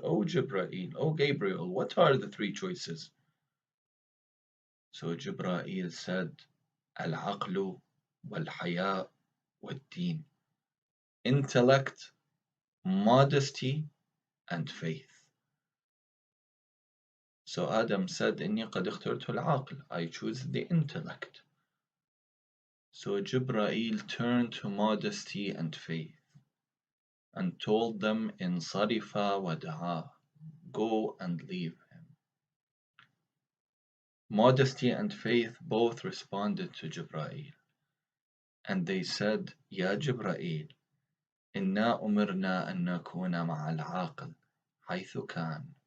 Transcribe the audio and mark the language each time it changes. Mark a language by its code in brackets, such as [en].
[en] O Jibra'il, O Gabriel, what are the three choices? So Jibra'il said, [ar] Al-aqlu wal-haya wal-deen. [en] Intellect, modesty, and faith. So Adam said, [ar] إني قد اخترت العقل. [en] I choose the intellect. So Jibra'il turned to modesty and faith and told them, [ar] Insarifa wada'a, [en] go and leave him. Modesty and faith both responded to Jibra'il, and they said, Ya Jibra'il, [ar] إنا أمرنا أن نكون مع العاقل حيث كان.